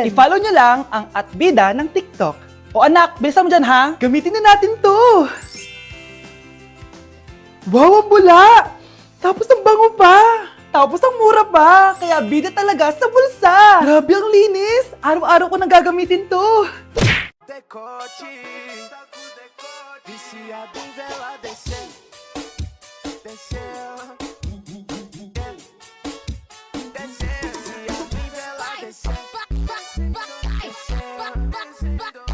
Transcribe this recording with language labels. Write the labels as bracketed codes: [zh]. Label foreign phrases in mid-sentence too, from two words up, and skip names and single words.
[tl] I-follow nyo lang ang @bida ng TikTok. O anak, bilisan mo dyan ha. Gamitin na natin to. Wow, ang bula! Tapos ang bango pa! Tapos ang mura pa, kaya bida talaga sa bulsa. Grabe ang linis! Araw-araw ko nang gagamitin to! [pt] Decote, viciado em vela descendo, descendo, descendo, viciado em vela descendo, descendo.